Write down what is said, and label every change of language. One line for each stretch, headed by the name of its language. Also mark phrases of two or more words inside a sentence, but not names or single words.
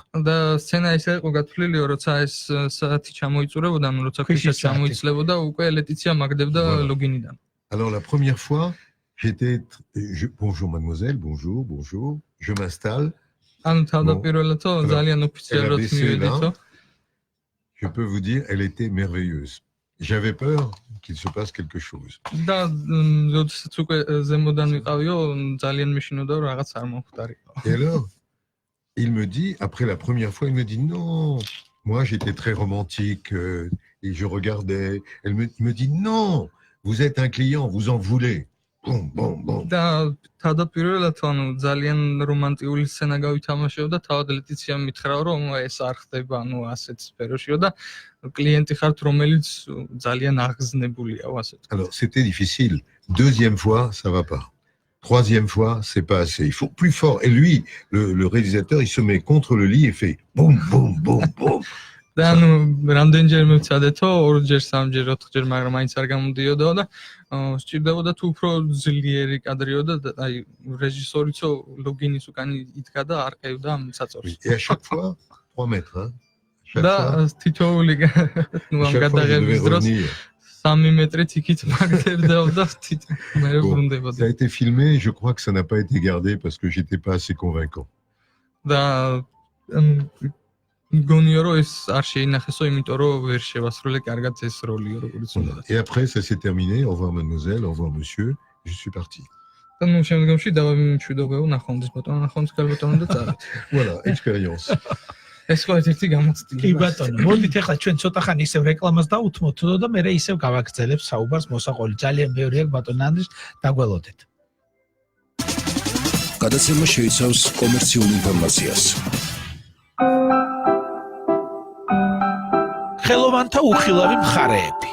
Georgian: და სცენა ისე იყო გათვლილი, როცა ეს საათი ჩამოიწურებოდა, ანუ როცა ქვიშა ჩამოიცლებოდა, უკვე ლეტიცია მაგდებდა ლოგინიდან.
French: Alors la première fois, bonjour mademoiselle, bonjour, bonjour, je m'installe.
Georgian: ანუ თავდაპირველადო ძალიან ოფიციალურად მივედითო.
French: Je peux vous dire, elle était merveilleuse. J'avais peur qu'il se passe quelque chose.
Georgian: და როდესაც უკვე ზემოდან ვიყავიო, ძალიან მეშინოდა რომ რაღაც არ მომხდარიყო.
French: Et alors, il me dit, après la première fois, il me dit non. Moi, j'étais très romantique et je regardais. Il me dit non, vous êtes un client, vous en voulez. Bon, bon, bon.
Georgian: და თავდაპირველად ანუ ძალიან რომანტიკული სცენა გავითამაშეო და თავად ლეტიციამ მითხრა რომ ეს არ ხდება, ანუ ასეთ სფეროშიო და კლიენტი ხართ რომელიც ძალიან აღგზნებულია ასეთ.
French: Alors, c'était difficile. Deuxième fois, ça va pas. Troisième fois, c'est pas assez. Il faut plus fort. Et lui, le réalisateur, il se met contre le lit et fait boum, boum, boum, boum.
Georgian: და ანუ რამდენჯერ მივცადეთო, ორჯერ, სამჯერ, ოთხჯერ, მაგრამ მაინც არ გამოდიოდა და სჭირდებოდა თუ უფრო ძლიერი კადრიოდა და აი რეჟისორიცო ლოგინის უკან იდგა და არ ყევდა ამ საწოლს.
French: Et à chaque fois, 3 mètres. Hein.
Georgian: და თითოეული ნუ ამ გადაღების დროს 3 მეტრით იქით მაგდებდა მე ბრუნდებოდა.
French: Ça a été filmé, je crois que ça n'a pas été gardé parce que j'étais pas assez convaincant.
Georgian: და გონიო რომ ეს არ შეინახესო, იმიტომ რომ ვერ შევასრულე კარგად ეს როლიო როგორც უნდა.
French: Et après, ça s'est terminé. Au revoir mademoiselle, au revoir monsieur. Je suis parti.
Georgian: და ნუ შემდგომში დავამშვიდობეო ნახონდის ბატონო, ნახონდის ბატონო და წავით.
French: Voilà, expérience.
Georgian: ეს ხო ერთ-ერთი გამოცდილება. კი ბატონო, მოდით ახლა ჩვენ ცოტა ხანი ისევ რეკლამას დაუთმოთ და მე ისევ გავაგრძელებ საუბარს მოსაყოლი. ძალიან ბევრი აქვს ბატონ ანდრის, დაგველოდეთ. გადაცემა შეიცავს კომერციულ ინფორმაციას. ხელოვანთა უხილავი მხარეები.